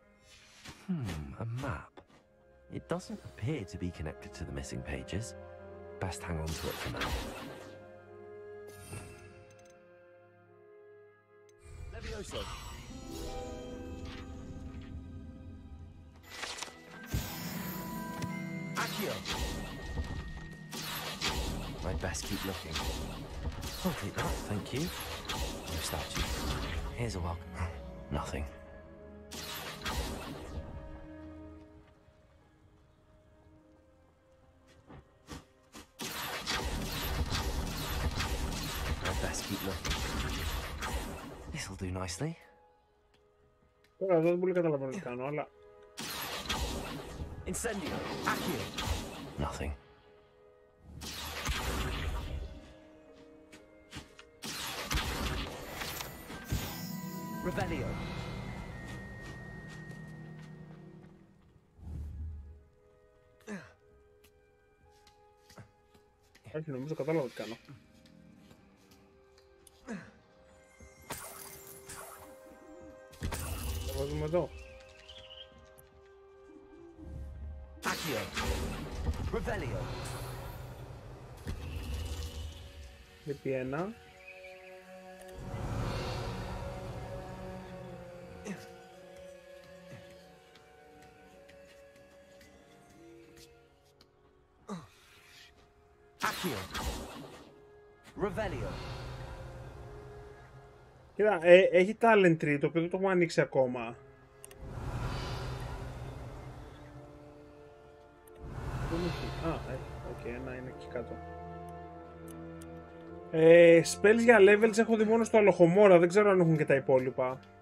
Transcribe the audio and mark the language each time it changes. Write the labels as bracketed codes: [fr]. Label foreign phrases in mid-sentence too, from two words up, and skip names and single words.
[en] A map. It doesn't appear to be connected to the missing pages. Best hang on to it for now. Levioso. Accio. I'd best keep looking. I'll take that, thank you. No statue. Here's a welcome. Nothing. I'd best keep looking. This'll do nicely. [el] Τώρα δεν πολύ καταλαβαίνω τι κάνω, αλλά... Incendio. Accio. [en] Nothing. Revelio. [el] Όχι, νομίζω κατάλαβα τι κάνω. Θα βάζουμε εδώ. Accio. Revelio. Λείπει ένα. Accio. Revelio. Κοίτα, έχει talent tree, το οποίο δεν το έχουμε ανοίξει ακόμα. Οκ, ένα είναι εκεί κάτω. Spells για levels έχω δει μόνο στο αλοχομόρα, δεν ξέρω αν έχουν και τα υπόλοιπα.